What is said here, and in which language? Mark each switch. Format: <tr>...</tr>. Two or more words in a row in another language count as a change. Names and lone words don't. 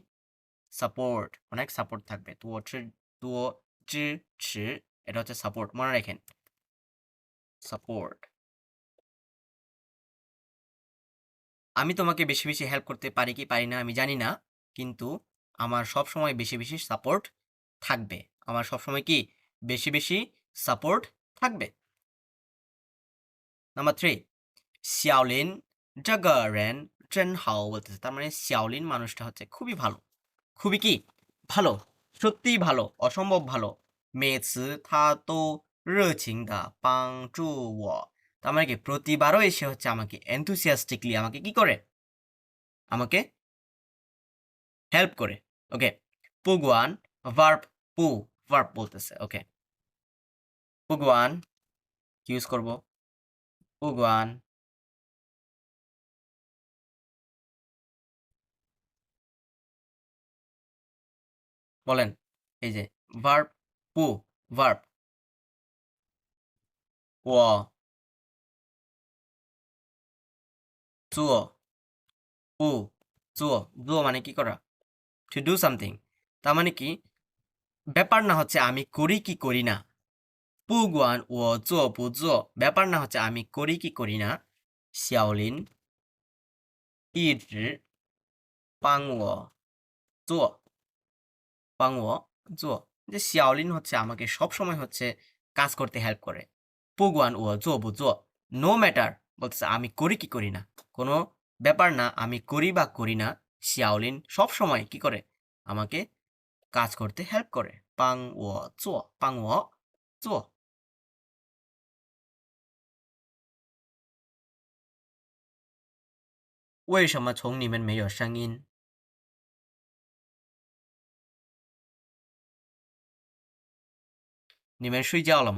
<bn>সাপোর্ট অনেক সাপোর্ট থাকবে তো 支持 এটা হচ্ছে সাপোর্ট মনে রাখেন সাপোর্ট আমি তোমাকে বেশি বেশি হেল্প করতে পারি কি পারি না আমি জানি না কিন্তু আমার সব সময় বেশি বেশি সাপোর্ট থাকবে আমার সব সময় কি বেশি বেশি সাপোর্ট থাকবে নাম্বার 3 শাওলিন</bn> <zh>这个人真好</zh> <bn>বলতেছে তার মানে শাওলিন মানুষটা হচ্ছে খুবই ভালো খুবই কি ভালো সত্যিই ভালো অসম্ভব ভালো</bn> <zh>每次他都热情的帮助我</zh> <bn>তার মানে কি প্রতিবারও এসে হচ্ছে আমাকে enthusiastically আমাকে কি করে আমাকে হেল্প করে ওকে</bn> <zh>不管 verb 不 verb</zh> <bn>বলতেছে ওকে 不管 কি ইউজ করব 不管 বলেন এই যে</bn> <zh>verb 不 verb 我做不做</zh> <bn>মানে কি করা</bn> <en>to do something</en> <bn>তার মানে কি ব্যাপার না হচ্ছে আমি করি কি করি না</bn> <zh>不管我做不做</zh> <bn>ব্যাপার না হচ্ছে আমি করি কি করি না</bn> <zh>小林一直帮我做</zh> <bn>যে 小林 হচ্ছে আমাকে সব সময় হচ্ছে কাজ করতে হেল্প করে</bn> <zh>不管我做不做</zh> <en>no matter</en> <bn>বলতেছে আমি করি কি করি না কোনো ব্যাপার না আমি করি বা করি না 小林 সব সময় কি করে আমাকে কাজ করতে হেল্প করে</bn> <zh>帮我做为什么从你们没有声音你们睡觉了吗</zh>